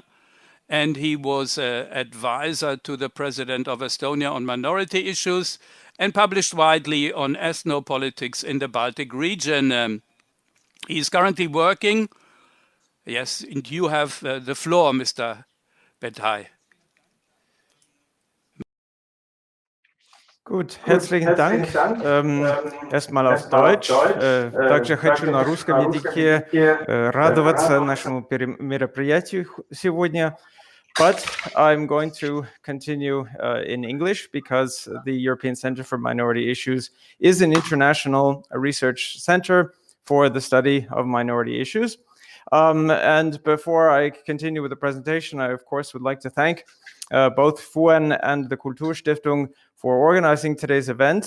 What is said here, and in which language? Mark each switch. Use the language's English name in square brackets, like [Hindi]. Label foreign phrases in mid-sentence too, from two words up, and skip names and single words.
[English] And he was an advisor to the president of Estonia on minority issues and published widely on ethnopolitics in the Baltic region. He's currently working. Yes, and you have the floor, Mr. Petai. [German] Gut, herzlichen Dank. Erstmal auf Deutsch. [Russian] Также хочу на русском языке радоваться нашему мероприятию сегодня. [English] But I'm going to continue in English because the European Center for Minority Issues is an international research center for the study of minority issues. And before I continue with the presentation, I, of course, would like to thank both FUEN and the Kulturstiftung for organizing today's event.